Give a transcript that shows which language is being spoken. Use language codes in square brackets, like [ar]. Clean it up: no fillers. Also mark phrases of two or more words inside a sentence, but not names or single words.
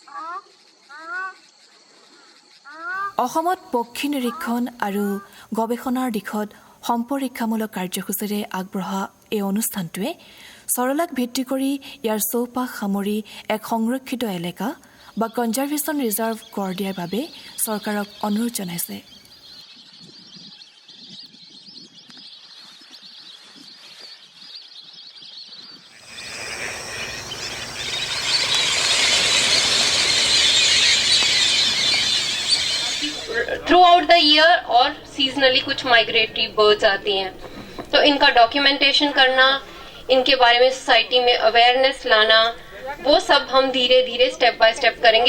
[as] অসমত পক্ষী নিৰীক্ষণ আৰু গৱেষণাৰ দিশত সম্পৰীক্ষামূলক কাৰ্যসূচীৰে আগবঢ়া এই অনুষ্ঠানটোৱে সৰলাক ভিত্তি কৰি ইয়াৰ চৌপাশ সামৰি এক সংৰক্ষিত এলেকা বা [en] conservation reserve [as] গঢ় দিয়াৰ বাবে চৰকাৰক অনুৰোধ জনাইছে। [en] throughout the year [hi] और सीजनली कुछ [en] migratory birds [hi] आती हैं, तो इनका डॉक्यूमेंटेशन करना, इनके बारे में सोसाइटी में अवेयरनेस लाना, वो सब हम धीरे धीरे [en] step by step [hi] करेंगे।